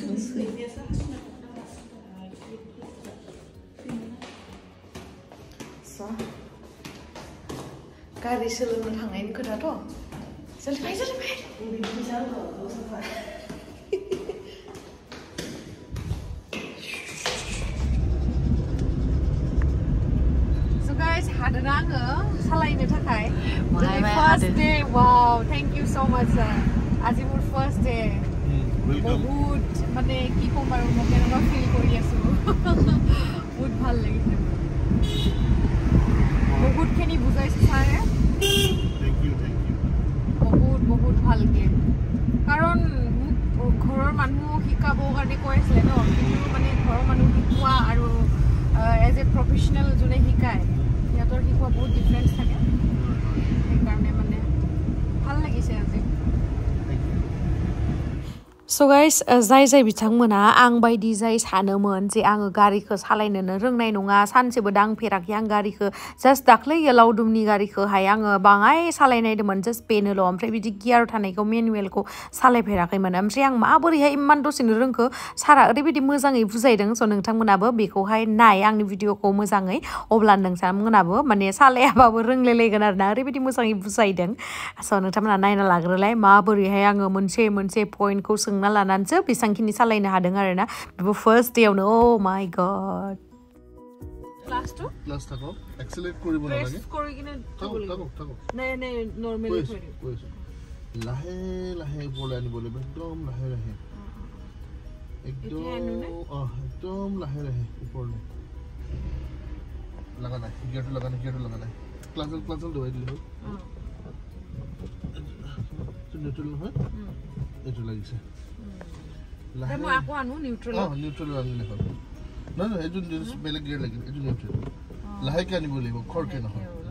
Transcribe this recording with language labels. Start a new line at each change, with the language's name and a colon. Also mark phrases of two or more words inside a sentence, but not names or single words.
Bodo: गारि सोलोंनो थांनायनि खोथाथ' जल्दी
English: So guys,
Bodo: hadana आङो सालायनो थाखाय
English: first day. Wow, thank you so much sir.
Assamese: আজি মোৰ
English: first day.
Assamese: বহুত মানে কি কম আৰু মই কেনেকুৱা ফিল কৰি আছো বহুত ভাল লাগিছে বহুতখিনি বুজাইছে ছাৰে বহুত ভালকে কাৰণ ঘৰৰ মানুহ শিকাব কাৰণে কৈ আছিলে ন কিন্তু মানে ঘৰৰ মানুহ শিকোৱা আৰু
English: as a professional
Assamese: যোনে শিকায় সিহঁতৰ শিকোৱা বহুত ডিফাৰেঞ্চ থাকে সেইকাৰণে মানে ভাল লাগিছে আজি
English: So guys,
Bodo: जाय बिथांमोना आं बायदि जाय सानोमोन जे आङो गारिखौ सालायनोनो रोंनाय नङा सानसेबो दांफेराखै आं गारिखौ जास्ट दाख्लै लावदुमनि गारिखौहाय आङो बाङाय सालायनायदोंमोन जास्ट बेनोल' ओमफ्राय बिदि गियार थानायखौ मेनुवेलखौ सालायफेराखैमोन ओमफ्राय आं माबोरैहाय इमान दसेनो रोंखो सारा ओरैबायदि मोजाङै बुजायदों स' नोंथांमोनाबो बेखौहाय नाय आंनि भिडिअखौ मोजाङै अब्ला नोंथांमोनाबो माने सालायाबाबो रोंलायलायगोन आरोना ओरैबायदि मोजाङै बुजायदों स' नोंथांमोना नायना लाग्रोलाय माबोरैहाय आङो मोनसे पइन्टखौ सोंना लानानैसो बेसांखिनि सालायनो हादों आरोना बेबो फार्स्ट डेयावनो
English: oh my god
Bodo: क्लास थाको एक्सेलेरेट
Assamese: কৰিব নালাগে প্ৰেছ কৰি কিনে থাকো নাই নরমালি কৰি লাহে লাহে বলে আনিব লাগিব একদম লাহে লাহে একদম লাহে লাহে ওপৰলে লাগা নাই গিয়াৰটো লাগা নাই ক্লাস দবাই দিলে নিউট্ৰেল হয় এইটো লাগিছে লাহে মই আকো আনো নিউট্ৰেল আনিলে হ'ল না এইটো বেলেগ গিয়াৰ লাগিল এইটো নিউট্ৰেল লাহে কে আনিব লাগিব খৰকে নহয়